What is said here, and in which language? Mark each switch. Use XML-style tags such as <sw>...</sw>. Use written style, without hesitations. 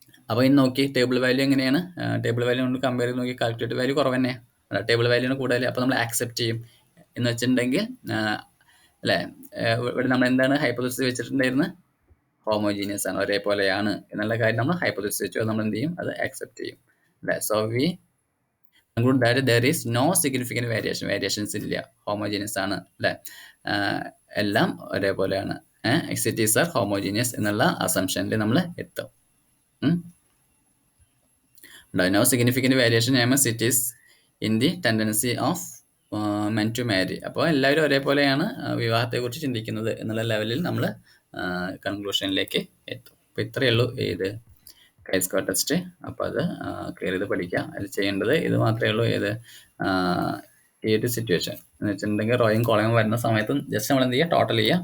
<ml>അപ്പോൾ ഇനി നോക്കി ടേബിൾ വാല്യൂ എങ്ങനെയാണ്? ടേബിൾ വാല്യൂ കൊണ്ട് കമ്പയർ ചെയ്ത് നോക്കി. കാൽക്കുലേറ്റഡ് വാല്യൂ കുറവ് തന്നെയാണ്. ടേബിൾ വാല്യൂന് കൂടുതൽ. അപ്പോൾ നമ്മൾ ആക്സെപ്റ്റ് ചെയ്യും. എന്ന് വെച്ചിട്ടുണ്ടെങ്കിൽ അല്ലേ? ഇവിടെ നമ്മൾ എന്താണ് ഹൈപ്പോതെസിസ് വെച്ചിട്ടുണ്ടായിരുന്നത്? ഹോമോജീനിയസ് ആണ്, ഒരേപോലെയാണ് എന്നുള്ള കാര്യം നമ്മൾ ഹൈപ്പോതെസിസ് വെച്ചു. നമ്മൾ എന്ത് ചെയ്യും? അത് ആക്സെപ്റ്റ് ചെയ്യും അല്ലേ? So we</ml> <en>conclude that there is no significant variations</en> <ml>ഇല്ല, ഹോമോജീനിയസ് ആണ് അല്ലേ? എല്ലാം ഒരേപോലെയാണ്. എക്സിറ്റീസ് ആർ ഹോമോജീനിയസ് എന്നുള്ള അസംഷനിൽ നമ്മൾ എത്തും.</ml> <en>No significant variation among cities in the tendency of men to marry.</en> <ml>അപ്പോൾ എല്ലാവരും ഒരേപോലെയാണ് വിവാഹത്തെക്കുറിച്ച് ചിന്തിക്കുന്നത് എന്നുള്ള ലെവലിൽ നമ്മൾ കൺക്ലൂഷനിലേക്ക് എത്തും. അപ്പോൾ ഇത്രയേ ഉള്ളൂ ഏത് Chi-square ടെസ്റ്റ്. അപ്പോൾ അത് ക്ലിയർ ചെയ്ത് പഠിക്കുക. അത് ചെയ്യേണ്ടത് ഇത് മാത്രമേ ഉള്ളൂ. ഈ ഒരു സിറ്റുവേഷൻ എന്ന് വെച്ചിട്ടുണ്ടെങ്കിൽ റോയും കോളയും വരുന്ന സമയത്ത് ജസ്റ്റ് നമ്മൾ എന്ത് ചെയ്യുക? ടോട്ടൽ ചെയ്യുക.</ml>